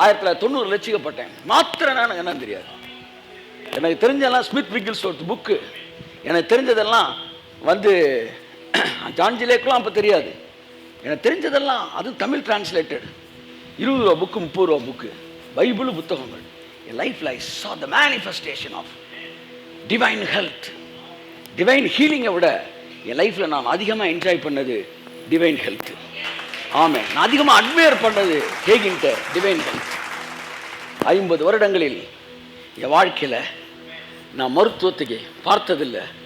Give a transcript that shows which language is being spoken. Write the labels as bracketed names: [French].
[Tamil] 1990 ரட்சிக்கப்பட்டேன். மாத்திர நான் என்னன்னு தெரியாது. எனக்கு தெரிஞ்சதெல்லாம் ஸ்மித் விக்கில்ஸ்வொர்த் புக்கு, எனக்கு தெரிஞ்சதெல்லாம் வந்து ஜான் ஜிலேக்கெல்லாம் அப்போ தெரியாது. எனக்கு தெரிஞ்சதெல்லாம் அது தமிழ் டிரான்ஸ்லேட்டட் 20 ரூபா புக்கு, 30 ரூபா புக்கு, பைபிள் புத்தகங்கள். என் லைஃப்ல [English] I saw the manifestation of divine health. [Tamil] Divine ஹீலிங்கை விட என் லைஃப்பில் நான் அதிகமாக என்ஜாய் பண்ணது டிவைன் ஹெல்த். ஆமாம், நான் அதிகமாக அட்மையர் பண்ணது ஹேகின்ட்ட டிவைன் ஹெல்த். 50 வருடங்களில் என் வாழ்க்கையில் நான் மருத்துவத்துக்கு பார்த்ததில்லை.